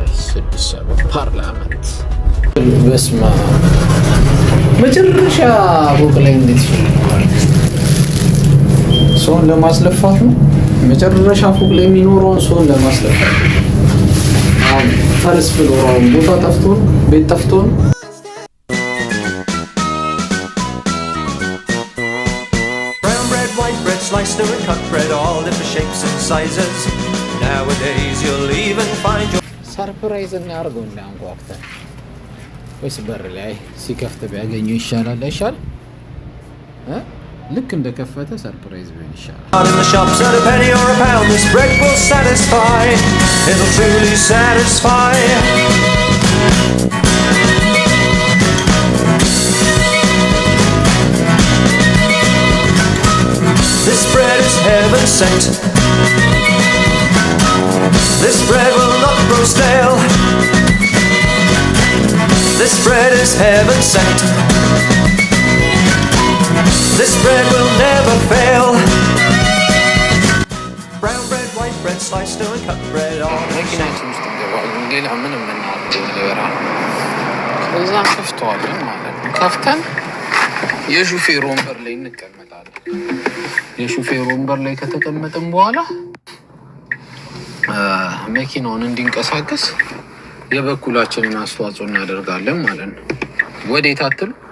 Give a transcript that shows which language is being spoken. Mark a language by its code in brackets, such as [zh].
[am] 6 ፓርላመንት በስማ መጨረሻ ፎቅ ላይ እንዴት ሰውን ለማስለፋት ነው። መጨረሻ ፎቅ ላይ የሚኖረውን ሰውን ለማስለፋት አሁን ፈርስ ፍሎራውን ቦታ ጠፍቶ ነው፣ ቤት ጠፍቶ ነው። [en] Brown bread, white bread, sliced or cut bread, all different shapes and sizes. Nowadays you'll even find your [am] ሰርፕራይዝ እናርገው እንዳንኳክተን ወይስ በር ላይ ሲከፍት ቢያገኙ ይሻላል አይሻል? ልክ እንደከፈተ ሰርፕራይዝ ቢሆን ይሻላል። [en] in the shops at a penny or a pound. this bread will satisfy. It'll truly satisfy. This bread is heaven sent. This bread will not grow stale. This bread is heaven sent. This bread will never fail. Brown bread, white bread, sliced and cut bread on. [am] መኪናችን ውስጥ እንገባለን። ሌላ ምንም የምናደርገው ነገር አለ? ከዛ ከፍተዋለን ማለት ነው። ከፍተን የሹፌር ወንበር ላይ እንቀመጣለን። የሹፌር ወንበር ላይ ከተቀመጥን በኋላ መኪናውን እንዲንቀሳቀስ የበኩላችንን አስተዋጽኦ እናደርጋለን ማለት ነው። ወዴት አትሉ?